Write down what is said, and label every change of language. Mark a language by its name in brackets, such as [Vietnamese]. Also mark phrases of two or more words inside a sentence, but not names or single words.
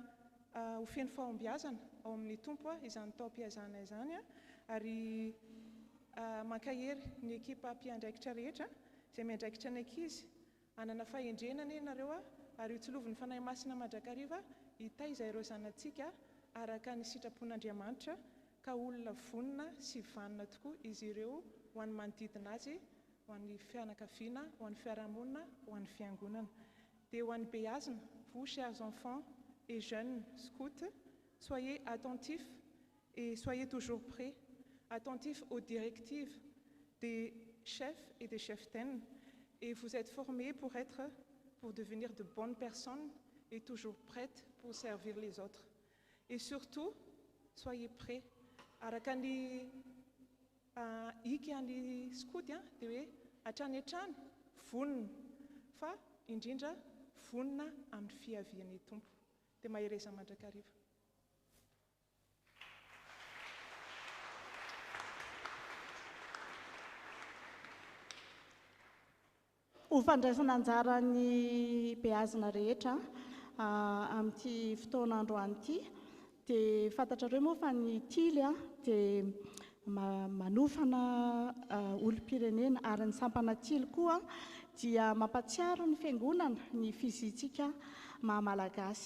[Malagasy] ho feno fahombiazana ao amin'ny tompo izany tao-piazana izany ary mankahery ny ekipa mpiandraikitra rehetra izay miandraikitra ny ankizy anana fahendrenana ianareo ary ho tsilovin'ny fanahy masina mandrakariva hitaiza ireo zanantsika araka ny sitrapon'Andriamanitra ka olona vonina sy vanina tokoa izy ireo ho an'ny manodidina azy, ho an'ny fianakaviana, ho an'ny fiarahamonina, ho an'ny fiangonana. Dia ho an'ny beazina, [French] vous chers enfants et jeunes scouts, soyez attentifs et soyez toujours prêts, attentifs aux directives des chefs et des cheftaines, et vous êtes formés pour devenir de bonnes personnes et toujours prêtes pour servir les autres. Et surtout, soyez prêts. [Malagasy] Arakany iky any scout dia hoe hatrany hatrany vonina fa indrindra vonina amin'ny fiavian'ny tompo dia mahireza mandrakariva. Ho fandraisana anjara ny beazina rehetra amin'ity fotoanandroany ity dia fantatrareo moa fa ny tily dia manofana olom-pirenena ary ny sampanatily koa dia mampatsiaro ny fiangonana ny fizitsika mahamalagasy.